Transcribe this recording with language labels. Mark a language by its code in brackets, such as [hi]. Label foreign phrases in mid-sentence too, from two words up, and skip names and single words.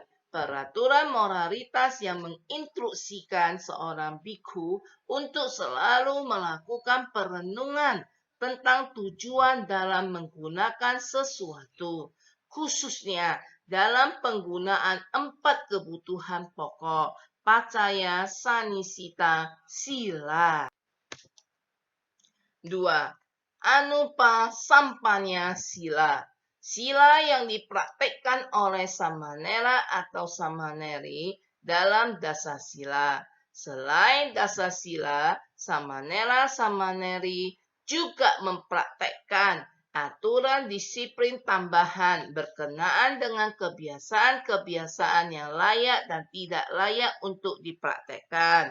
[id] Peraturan moralitas yang menginstruksikan seorang bikhu untuk selalu melakukan perenungan tentang tujuan dalam menggunakan sesuatu, khususnya dalam penggunaan 4 kebutuhan pokok, [pi] pacaya, sanisita, sila. 2. Anupasampanya sila. [id] Sila yang dipraktekkan oleh samanera atau samaneri dalam dasasila. Selain dasasila, [pi] samanera samaneri [id] juga mempraktekkan aturan disiplin tambahan berkenaan dengan kebiasaan-kebiasaan yang layak dan tidak layak untuk dipraktekkan.